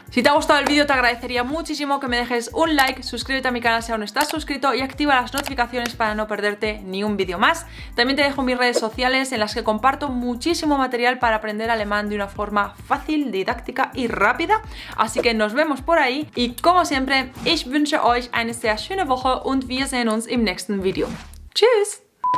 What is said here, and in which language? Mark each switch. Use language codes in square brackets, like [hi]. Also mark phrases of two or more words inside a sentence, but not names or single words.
[es] Si te ha gustado el vídeo, te agradecería muchísimo que me dejes un like, suscríbete a mi canal si aún no estás suscrito y activa las notificaciones para no perderte ni un vídeo más. También te dejo mis redes sociales en las que comparto muchísimo material para aprender alemán de una forma fácil, didáctica y rápida, así que nos vemos por ahí y como siempre, [de] ich wünsche euch eine sehr schöne Woche und wir sehen uns im nächsten Video. Tschüss!